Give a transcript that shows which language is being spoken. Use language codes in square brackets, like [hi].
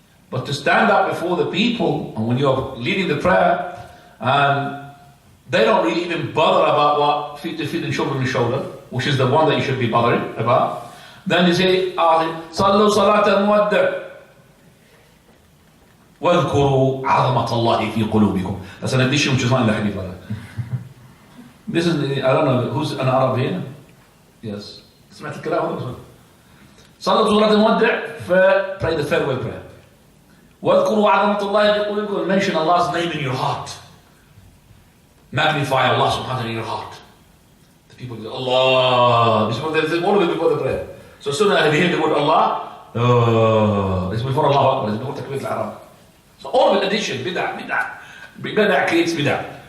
[en] But to stand up before the people, and when you're leading the prayer, and they don't really even bother about what feet to feet and shoulder to shoulder, which is the one that you should be bothering about, then they say, [ar] Sallu salatan muwadda. وَاذْكُرُوا عَظَمَةَ اللَّهِ فِي قُلُوبِكُم. [en] That's an addition which is not in the hadith. This is, I don't know, who's an Arab here? Yes. [ar] سمعت الكلام هذا؟ صلوا صلاة المودع, [en] pray the farewell prayer. [ar] وَاذْكُرُوا عَظَمَةَ اللَّهِ فِي قُلُوبِكُم. [en] Mention Allah's name in your heart. Magnify Allah subhanahu wa ta'ala in your heart. The people say, Allah. This is all of it before the prayer. So soon as they hear the word Allah, it's before Allah Akbar, it's before Takbir al-Haram. So all of it addition, bid'ah creates bid'ah.